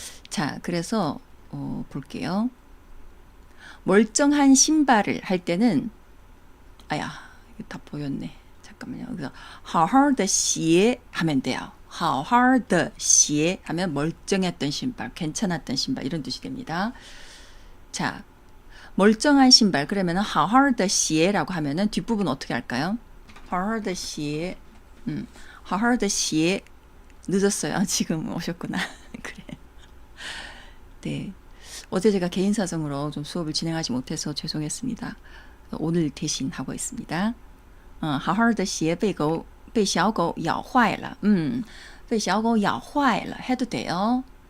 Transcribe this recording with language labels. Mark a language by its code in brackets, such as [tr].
[ko] 자 그래서 볼게요. 멀쩡한 신발을 할 때는 아야 이거 다 보였네. 잠깐만요. 그래서 [zh] 好好的鞋 [ko] 하면 돼요. 好好的鞋 하면 멀쩡했던 신발, 괜찮았던 신발 이런 뜻이 됩니다. 자, 멀쩡한 신발 그러면은 [zh] 好好的鞋 [ko] 라고 하면은 뒷부분 어떻게 할까요? [zh] 好好的鞋 好好的鞋 [ko] 늦었어요. 지금 오셨구나. 그래. 네. 어제 제가 개인 사정으로 좀 수업을 진행하지 못해서 죄송했습니다. 오늘 대신 하고 있습니다. [zh] 好好的鞋被小狗咬坏了. 被小狗咬坏了 [ko] 해도 돼요.